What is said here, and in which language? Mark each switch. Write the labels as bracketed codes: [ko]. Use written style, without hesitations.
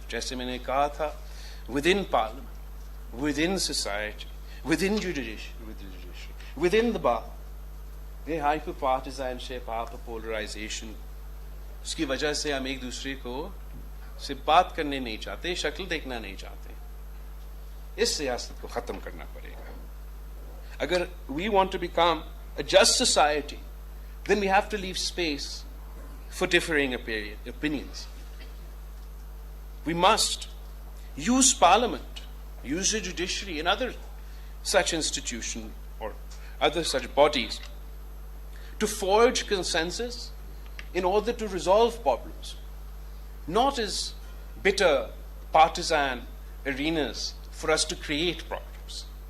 [ur] جیسے میں نے کہا تھا [en] within parliament, within society, within judiciary, within the bar. [ur] یہ [en] hyper-partisanship, hyper-polarization [ur] اس کی وجہ سے ہم ایک دوسرے کو سے بات کرنے نہیں چاہتے، شکل دیکھنا نہیں چاہتے۔ اس سیاست کو ختم کرنا پڑے گا۔ اگر [en] we want to become a just society, then we have to leave space for differing opinions. We must use parliament, use the judiciary and other such institutions or other such bodies to forge consensus in order to resolve problems, not as bitter partisan arenas for us to create problems.